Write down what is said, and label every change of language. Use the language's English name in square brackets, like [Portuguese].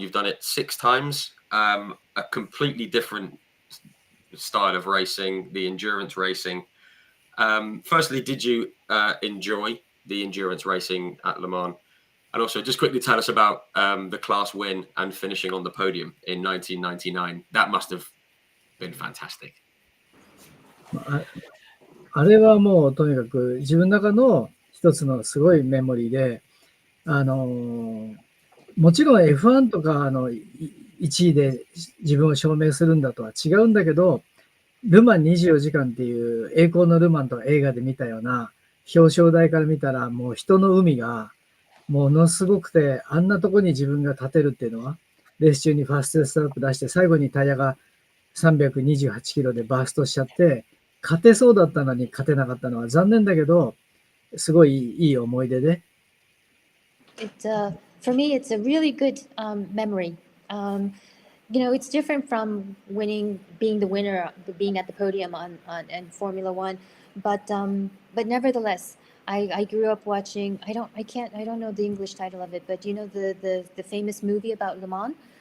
[English] You've done it 6 times, a completely different style of racing, the endurance racing. Firstly, did you enjoy the endurance racing at Le Mans? And also, just quickly tell us about the class win and finishing on the podium in 1999. That must have been fantastic. [Japanese] あれはもうとにかく自分の中の一つのすごいメモリーで、もちろん F1 とか1位で自分を証明するんだとは違うんだけど、ルマン24時間っていう栄光のルマンとか映画で見たような表彰台から見たらもう人の海がものすごくて、あんなとこに自分が立てるっていうのは、レース中にファーストストラップ出して最後にタイヤが328キロでバーストしちゃって、勝てそうだったのに勝てなかったのは残念だけど、すごいいい思い出で。 [English] For me, it's a really good memory. It's different from being the winner, being at the podium in Formula One, but nevertheless, I grew up watching. I don't know the English title of it, but the famous movie about Le Mans.